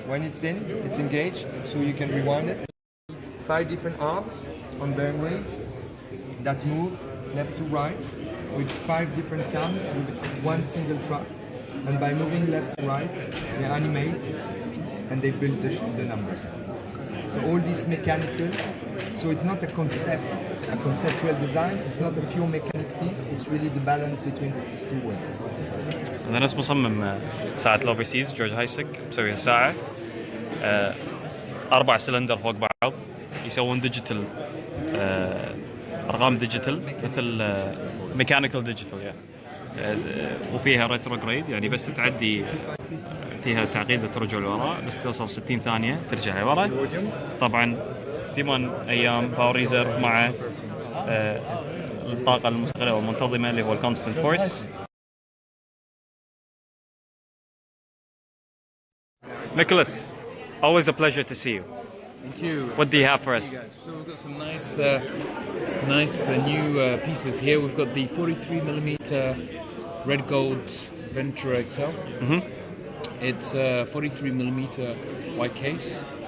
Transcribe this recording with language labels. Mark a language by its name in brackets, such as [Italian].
[English] When it's in, it's engaged, so you can rewind it. 5 different arms on bearing rings that move left to right with 5 different cams with one single track. And by moving left to right, they animate and they build the numbers. So all these mechanical, so it's not a conceptual design, it's not a pure mechanic piece, it's really the balance between these two worlds. [Arabic] أنا نفس مصمم ساعة الأوفرسيز جورج هايسك مسوي هالساعة 4 سلندر فوق بعض يسوون ديجيتال أرقام ديجيتال مثل ميكانيكال ديجيتال وفيها ريتروجريد يعني بس تعدي فيها تعقيد ترجع لورا بس توصل 60 ثانية ترجع لورا. طبعا 8 أيام باور ريزيرف مع الطاقة المستقلة والمنتظمة اللي هو الكونستنت فورس. [English] Nicholas, always a pleasure to see you. Thank you. What do you have for us? So we've got some nice new pieces here. We've got the 43mm red gold Ventura XL. It's a 43mm white case